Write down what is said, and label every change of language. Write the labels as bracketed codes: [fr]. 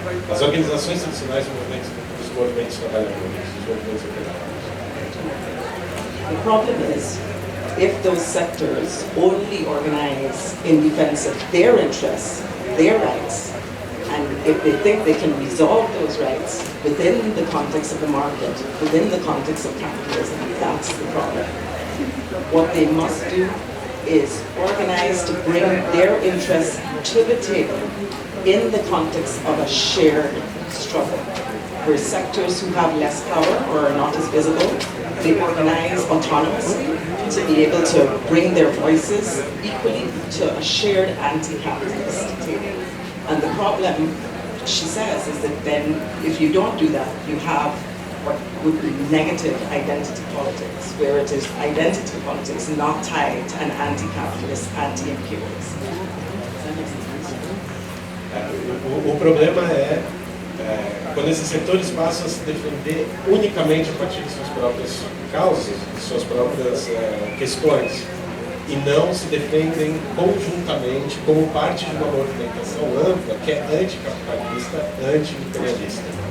[pt] As organizações tradicionais dos movimentos trabalhadores, dos movimentos operários. [en] The problem is, if those sectors only organize in defense of their interests, their rights, and if they think they can resolve those rights within the context of the market, within the context of capitalism, that's the problem. What they must do is organize to bring their interests to the table in the context of a shared struggle, where sectors who have less power or are not as visible, they organize autonomously to be able to bring their voices equally to a shared anti-capitalist table. And the problem, she says, is that then if you don't do that, you have what would be negative identity politics, where it is identity politics not tied to an anti-capitalist, anti-imperialist. [pt] O problema é quando esses setores passam a se defender unicamente a partir de suas próprias causas, de suas próprias questões, e não se defendem conjuntamente como parte de uma movimentação ampla que é anticapitalista, anti-imperialista.